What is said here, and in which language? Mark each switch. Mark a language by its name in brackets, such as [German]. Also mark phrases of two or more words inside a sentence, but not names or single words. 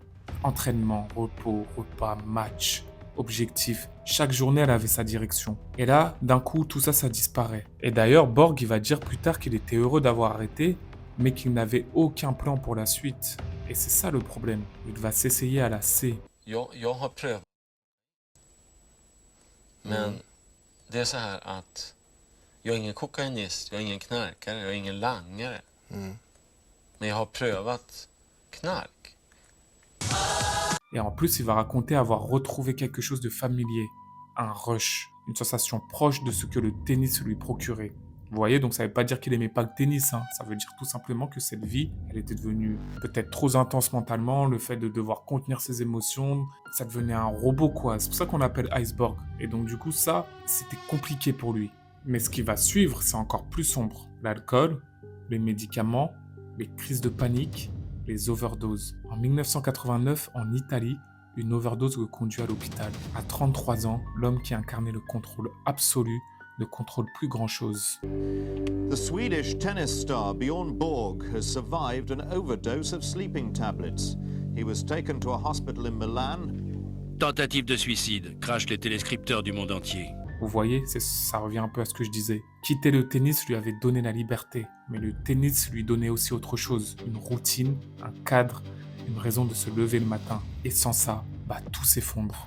[French] Entraînement, repos, repas, match, objectif. Chaque journée, elle avait sa direction. Et là, d'un coup, tout ça, ça disparaît. Et d'ailleurs, Borg, il va dire plus tard qu'il était heureux d'avoir arrêté, mais qu'il n'avait aucun plan pour la suite. Et c'est ça le problème. Il va s'essayer à la C. [Swedish] Jag har prövat. Men det är så här att jag är ingen kokainist, jag är ingen knarkare, jag är ingen langare. Men jag har prövat knark. [French] Et en plus, il va raconter avoir retrouvé quelque chose de familier. Un rush. Une sensation proche de ce que le tennis lui procurait. Vous voyez, donc ça ne veut pas dire qu'il n'aimait pas le tennis. Ça veut dire tout simplement que cette vie, elle était devenue peut-être trop intense mentalement. Le fait de devoir contenir ses émotions, ça devenait un robot, quoi. C'est pour ça qu'on l'appelle Iceborg. Et donc du coup, ça, c'était compliqué pour lui. Mais ce qui va suivre, c'est encore plus sombre. L'alcool, les médicaments, les crises de panique, les overdoses. En 1989, en Italie, une overdose le conduit à l'hôpital. À 33 ans, l'homme qui incarnait le contrôle absolu ne contrôle plus grand-chose. [English] The Swedish tennis star Bjorn Borg has survived an overdose of sleeping tablets. He was taken to a hospital in Milan. [French] Tentative de suicide, crachent les téléscripteurs du monde entier. Vous voyez, ça revient un peu à ce que je disais. Quitter le tennis lui avait donné la liberté, mais le tennis lui donnait aussi autre chose, une routine, un cadre, une raison de se lever le matin. Et sans ça, tout s'effondre.